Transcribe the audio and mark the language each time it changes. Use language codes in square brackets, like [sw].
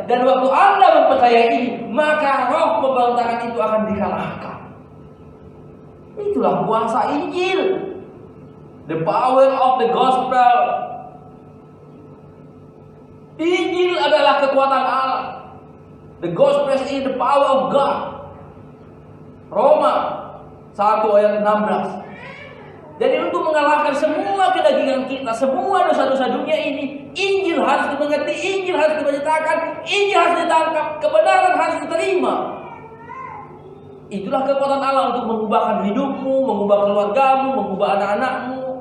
[id] Dan waktu Anda mempercayai ini, maka roh pemberontakan itu akan dikalahkan. Itulah kuasa Injil. [en] The power of the gospel. [id] Injil adalah kekuatan Allah. [en] The gospel is the power of God. [id] Roma 1 ayat 16. Jadi untuk mengalahkan semua kedagingan kita, semua dosa-dosa dunia ini, Injil harus dimengerti, Injil harus diberitakan, Injil harus ditangkap, kebenaran harus diterima. Itulah kekuatan Allah untuk mengubahkan hidupmu, mengubah keluargamu, mengubah anak-anakmu.